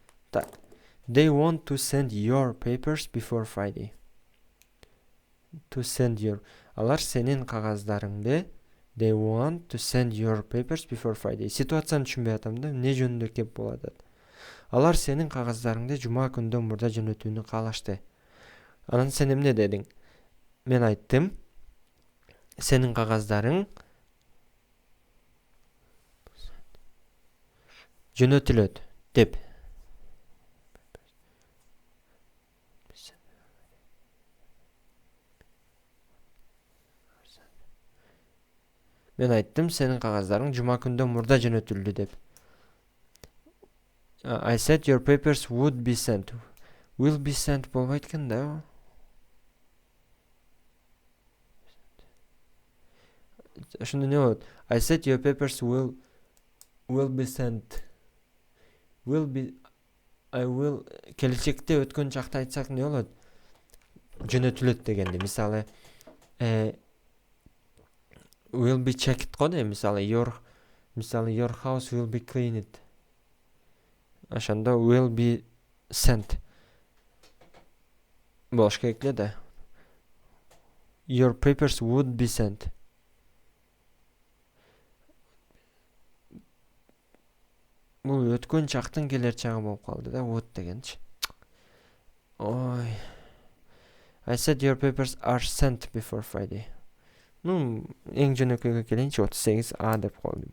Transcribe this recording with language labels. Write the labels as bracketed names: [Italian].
[Kyrgyz] Так. [English] They want to send your papers before Friday. To send your. [Kyrgyz] Алар сенин кагаздарыңды. [English] They want to send your papers before Friday. [Kyrgyz] Ситуацияны түшүнбөй атам да. Не жөнүндө кеп болот? Алар сенин кагаздарыңды жума күндөн мурда жөнөтүүнү каалашты. Анан сен эмне дедиң? Мен айттым. Сенин кагаздарың жөнөтүлөт деп. Мен айттым, сенин кагаздарың жума күндөн мурда жөнөтүлдү деп. [English] I said your papers would be sent. Will be sent [Kyrgyz] болбойт экен да. Ошондо не болот? [English] I said your papers will be sent. Will be, I will, [Kyrgyz] келечекте өткөн чакта айтсак не болот? Жөнөтүлөт дегенде. Мисалы, [English] will be checked [Kyrgyz] го де. Мисалы, [English] your house will be cleaned. [Kyrgyz] Ошондо [English] will be sent [Kyrgyz] болуш керек эле да. [English] Your papers would be sent. [Kyrgyz] Бул өткөн чактын келер чагы болуп калды да, would дегенчи. Ой. [English] I said your papers are sent before Friday. [Kyrgyz] Ну, эң жөнөкөйгө келейинчи, 38А деп коюлду.